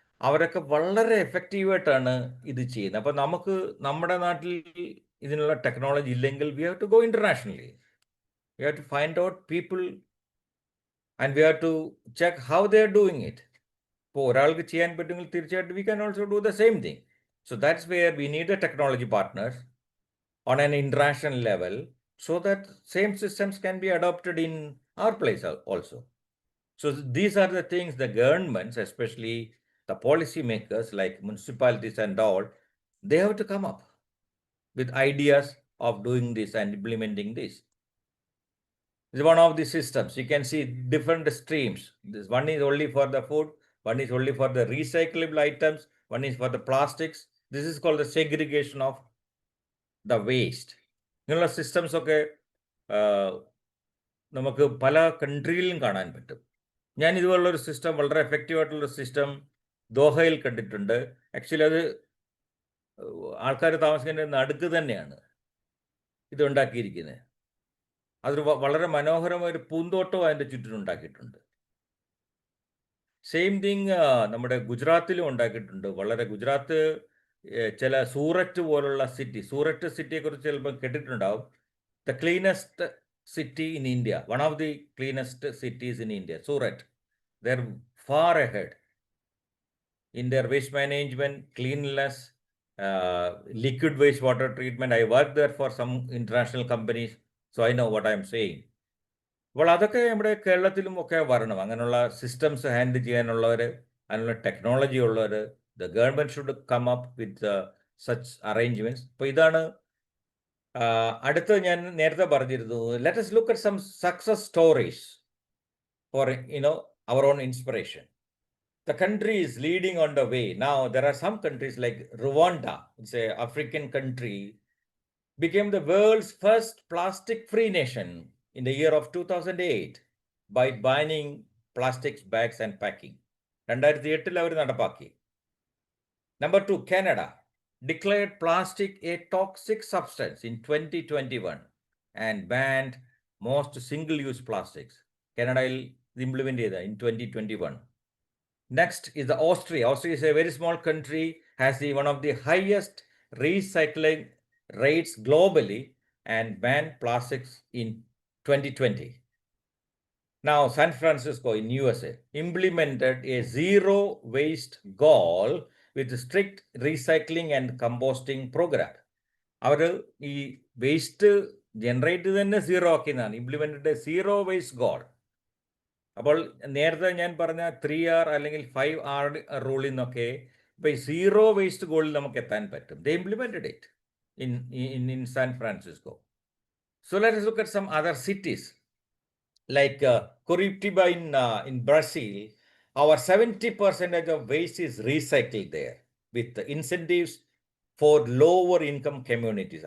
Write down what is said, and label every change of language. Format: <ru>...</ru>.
<ml>അവരൊക്കെ വളരെ എഫക്റ്റീവായിട്ടാണ് ഇത് ചെയ്യുന്നത്. അപ്പോൾ നമുക്ക് നമ്മുടെ നാട്ടിൽ ഇതിനുള്ള ടെക്നോളജി ഇല്ലെങ്കിൽ</ml> <en>We have to go internationally. We have to find out people and we have to check how they are doing it.</en> <ml>ഇപ്പോൾ ഒരാൾക്ക് ചെയ്യാൻ പറ്റുമെങ്കിൽ തീർച്ചയായിട്ടും</ml> <en>We can also do the same thing. So that's where we need the technology partners on an international level so that same systems can be adopted in our place also. So these are the things the governments, especially the policy makers like municipalities and all, they have to come up with ideas of doing this and implementing this. This is one of the systems. You can see different streams. This one is only for the food, one is only for the recyclable items, one is for the plastics. This is called the segregation of the waste.</en> <ml>ഇങ്ങനെയുള്ള systems ഒക്കെ നമുക്ക് പല കൺട്രിയിലും കാണാൻ പറ്റും. ഞാൻ ഇതുപോലുള്ളൊരു system, വളരെ effective ആയിട്ടുള്ളൊരു system ദോഹയിൽ കണ്ടിട്ടുണ്ട്. ആക്ച്വലി അത് ആൾക്കാർ താമസിക്കേണ്ട നടുക്ക് തന്നെയാണ് ഇത് ഉണ്ടാക്കിയിരിക്കുന്നത്. അതൊരു വളരെ മനോഹരമായ ഒരു പൂന്തോട്ടവും അതിൻ്റെ ചുറ്റിനും ഉണ്ടാക്കിയിട്ടുണ്ട്.</ml> <en>same thing</en> <ml>നമ്മുടെ ഗുജറാത്തിലും ഉണ്ടാക്കിയിട്ടുണ്ട്. ഗുജറാത്ത് ചില സൂററ്റ് പോലുള്ള സൂററ്റ് സിറ്റിയെക്കുറിച്ച് ചിലപ്പോൾ കേട്ടിട്ടുണ്ടാവും.</ml> <en>The cleanest city in India, one of the cleanest cities in India, Surat. They're far ahead in their waste management, cleanliness, liquid waste water treatment. I worked there for some international companies, so I know what I'm saying.</en> <ml>അപ്പോൾ അതൊക്കെ നമ്മുടെ കേരളത്തിലും ഒക്കെ വരണം. അങ്ങനെയുള്ള systems handle ചെയ്യാനുള്ളവർ, അതിനുള്ള technology ഉള്ളവർ,</ml> <en>the government should come up with such arrangements.</en> <ml>അപ്പോൾ ഇതാണ് അടുത്ത ഞാൻ നേരത്തെ പറഞ്ഞിരുന്നു.</ml> <en>Let us look at some success stories for our own inspiration. The country is leading on the way. Now there are some countries like Rwanda, it's an African country, became the world's first plastic-free nation in the year of 2008 by banning plastic bags and packing. 2008</en> <ml>അവർ നടപ്പാക്കി.</ml> <en>Number 2, Canada declared plastic a toxic substance in 2021 and banned most single-use plastics. Canada implemented in 2021. Next is the Austria. Austria is a very small country, has one of the highest recycling rates globally and banned plastics in 2020. Now, San Francisco in USA implemented a zero waste goal with strict recycling and composting program.</en> <ml>അവർ ഈ waste generate തന്നെ zero ആക്കിയതാണ്,</ml> <en>Implemented zero waste goal.</en> <ml>അപ്പോൾ നേരത്തെ ഞാൻ പറഞ്ഞ 3R അല്ലെങ്കിൽ 5R റൂളിൽ നിന്നൊക്കെ ഇപ്പോൾ ഈ സീറോ വേസ്റ്റ് ഗോളിൽ നമുക്ക് എത്താൻ പറ്റും.</ml> <en>They implemented it in San Francisco. So let us look at some other cities like Curitiba in Brazil. Our 70% of waste is recycled there with the incentives for lower income communities.</en>